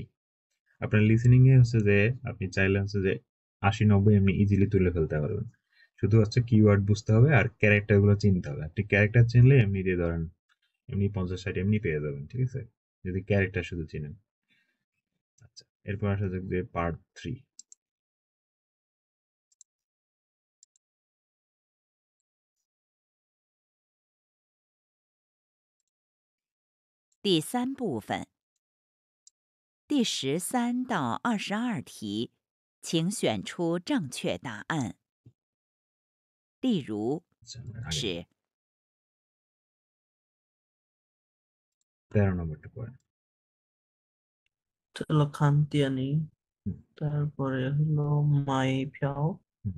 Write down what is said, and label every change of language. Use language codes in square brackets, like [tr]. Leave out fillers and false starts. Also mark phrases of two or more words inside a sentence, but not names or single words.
[bn] আপনার লিসেনিং এ হচ্ছে যে আপনি চাইলে হচ্ছে যে 80-90 এমনি ইজিলি তুলে ফেলতে পারবেন। শুধু হচ্ছে কিওয়ার্ড বুঝতে হবে আর ক্যারেক্টার গুলো চিনতে হবে। আপনি ক্যারেক্টার চিনলে এমনি দিয়ে ধরেন এমনি 50-60 এমনি পেয়ে যাবেন, ঠিক আছে? যদি ক্যারেক্টার শুধু চিনেন। আচ্ছা, এরপর আসা যাক যে পার্ট 3। [zh] 第3部分第13到22题，请选出正确答案。例如 [bn] আচ্ছা, আমরা আগে [zh] 是 [bn] 13 নম্বরটা পড়েন। এটা হলো খানতিয়ানি, হুম, তারপরে হলো [zh] 买票, হুম,